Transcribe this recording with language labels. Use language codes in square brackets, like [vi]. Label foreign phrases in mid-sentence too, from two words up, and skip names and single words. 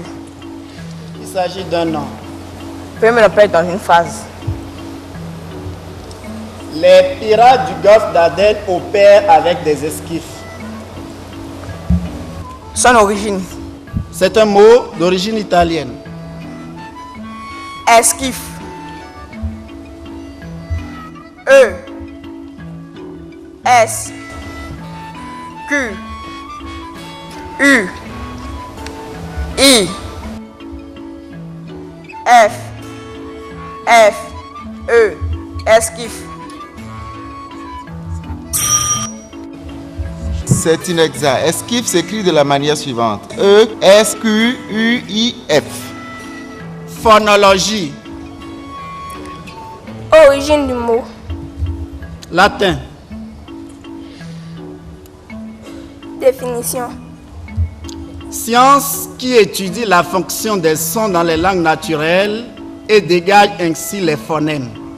[fr] Il s'agit d'un nom. Pouvez me le répéter dans une phrase? Les pirates du golfe d'Aden opèrent avec des esquifs. Son origine? C'est un mot d'origine italienne. Esquif. E S Q U I F F E esquif. C'est inexact. Esquif s'écrit de la manière suivante. E-S-Q-U-I-F. Phonologie. Origine du mot. Latin. Définition. Science qui étudie la fonction des sons dans les langues naturelles et dégage ainsi les phonèmes.